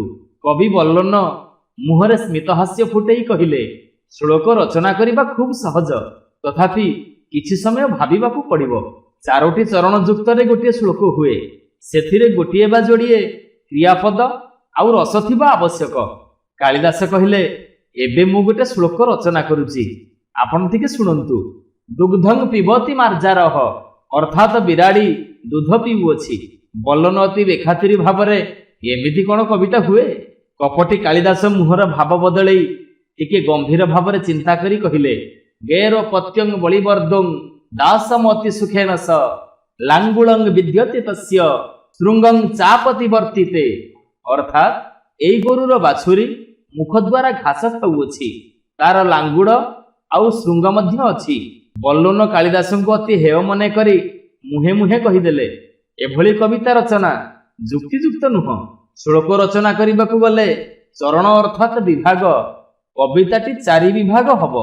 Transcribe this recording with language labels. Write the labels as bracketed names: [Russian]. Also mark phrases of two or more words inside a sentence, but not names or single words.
[Odia] କବି ବଲ୍ଲୋନ ମୁହରେ ସ୍ମିତହାସ୍ୟ ଫୁଟେଇ କହିଲେ, ଶ୍ଲୋକ ରଚନା କରିବା ଖୁବ ସହଜ, ତଥାପି କିଛି ସମୟ ଭାବିବାକୁ ପଡ଼ିବ। ଚାରୋଟି ଚରଣ ଯୁକ୍ତରେ ଗୋଟିଏ ଶ୍ଲୋକ ହୁଏ, ସେଥିରେ ଗୋଟିଏ ବା ଯୋଡ଼ିଏ କ୍ରିୟାପଦ ଆଉ ରସ ଥିବା ଆବଶ୍ୟକ। କାଳିଦାସ କହିଲେ, ଏବେ ମୁଁ ଗୋଟେ ଶ୍ଲୋକ ରଚନା କରୁଛି, ଆପଣ ଟିକେ ଶୁଣନ୍ତୁ। [Sanskrit] दुग्धं पिबती मार्जारह, [Odia] ଅର୍ଥାତ ବିରାଡ଼ି ଦୁଧ ପିଉଛି। ବଲ୍ଲୋନ ଅତି ବେଖାତିରି ଭାବରେ ଏମିତି କେଉଁ କବିତା ହୁଏ? କପଟୀ କାଳିଦାସ ମୁହର ଭାବ ବଦଳାଇ ଟିକେ ଗମ୍ଭୀର ଭାବରେ ଚିନ୍ତା କରି କହିଲେ, [Sanskrit] गेरो पत्यं बलिवर्दं दासमति सुखेन स लांगुलं विद्यते तस्य श्रृंगं चापति वर्तिते। [Odia] ଅର୍ଥାତ ଏଇ ଗୋରୁର ବାଛୁରି ମୁଖ ଦ୍ୱାରା ଘାସ ଖାଉଛି, ତାର ଲାଙ୍ଗୁଡ଼ ଆଉ ଶୃଙ୍ଗ ମଧ୍ୟ ଅଛି। ବଲ୍ଲୋନ କାଳିଦାସଙ୍କୁ ଅତି ହେୟ ମନେ କରି ମୁହେଁ ମୁହେଁ କହିଦେଲେ, ଏଭଳି କବିତା ରଚନା ଯୁକ୍ତିଯୁକ୍ତ ନୁହେଁ। ଶ୍ଲୋକ ରଚନା କରିବାକୁ ଗଲେ ଚରଣ ଅର୍ଥାତ ବିଭାଗ, କବିତାଟି 4 ବିଭାଗ ହେବ।